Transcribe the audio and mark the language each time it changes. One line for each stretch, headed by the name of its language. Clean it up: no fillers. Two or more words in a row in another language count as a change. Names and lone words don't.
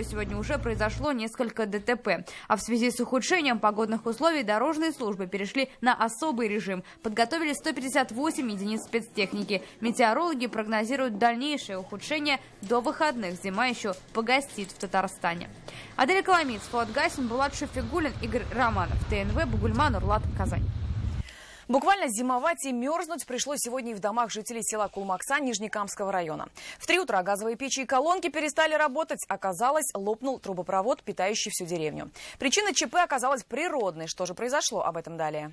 Russian: Сегодня уже произошло несколько ДТП. А в связи с ухудшением погодных условий дорожные службы перешли на особый режим. Подготовили 158 единиц спецтехники. Метеорологи прогнозируют дальнейшее ухудшение до выходных. Зима еще погостит в Татарстане. Адель Коломиец, Фуат Гасин, Булат Шафигуллин, Игорь Романов. ТНВ, Бугульма, Нурлат, Казань. Буквально зимовать и мерзнуть пришлось сегодня и в домах жителей села Кулмаксан Нижнекамского района. В 3 утра газовые печи и колонки перестали работать. Оказалось, лопнул трубопровод, питающий всю деревню. Причина ЧП оказалась природной. Что же произошло? Об этом далее.